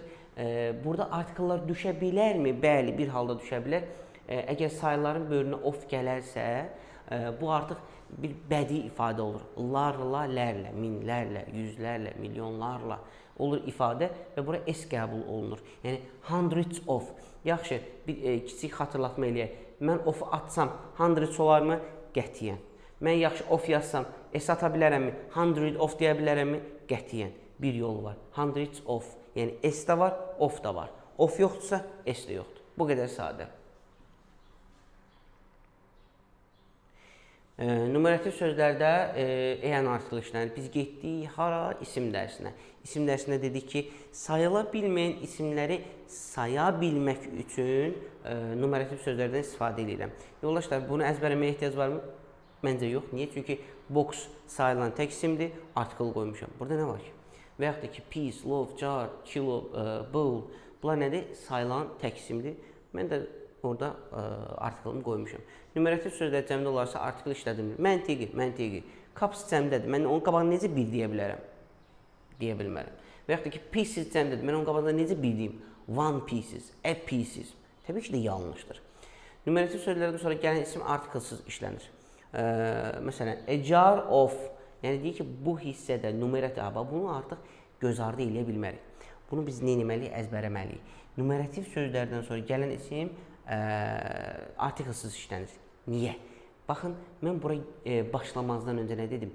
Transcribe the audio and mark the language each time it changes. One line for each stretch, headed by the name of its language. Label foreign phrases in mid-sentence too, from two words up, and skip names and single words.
Azerbaijani: Burada artikellər düşə bilərmi? Bəli, bir halda düşə bilər. Əgər sayların böyrünə of gələrsə, bu artıq bir bədii ifadə olur. Larla, lərlə, minlərlə, yüzlərlə, milyonlarla olur ifadə və bura s qəbul olunur.
English: Yəni hundreds of.
Azerbaijani: Yaxşı, bir kiçik xatırlatma eləyək. Mən of atsam hundreds olarmı? Qətiyyən. Mən yaxşı of yazsam s ata bilərəmmi?
English: Hundred of
Azerbaijani: deyə bilərəmmi? Qətiyyən. Bir yol var.
English: Hundreds of.
Azerbaijani: Yəni s də var, of da var. Of yoxdursa s də yoxdur. Bu qədər sadə. Numerativ sözlərdə eyan artikel işlənir. Biz getdik hara? İsim dərsinə. İsim dərsində dedik ki, sayıla bilməyən isimləri saya bilmək üçün numerativ sözlərdən istifadə edirəm. Yoldaşlar, bunu əzbərləməyə ehtiyac varmı? Məncə yox. Niyə? Çünki box sayılan tək isimdir, artikel qoymuşam. Burada nə var ki? Və yaxud da ki,
English: piece, loaf, jar, kilo, bowl.
Azerbaijani: Bunlar nədir? Sayılan tək isimdir. Mən də orada artikelimi qoymuşam. Numerativ sözlər cəmdə olarsa artikel işlədim. Məntiqi. Cups cəmdədir. Mən onun qabağını necə bir deyə bilərəm? Deyə bilmərəm. Və yaxud da ki, pieces cəmdədir. Mən onun qabağında necə bir deyim?
English: One pieces, a pieces.
Azerbaijani: Təbii ki də yanlışdır. Numerativ sözlərdən sonra gələn isim artikelsiz işlənir. Məsələn,
English: a jar of.
Azerbaijani: Yəni deyir ki, bu hissədə numerativ, bunu artıq göz ardı eləyə bilmərik. Bunu biz nə etməliyik? Əzbərləməliyik. Numerativ sözlərdən sonra gələn isim artikelsiz işlənir. Niyə? Baxın, mən bura başlamazdan öncə nə dedim?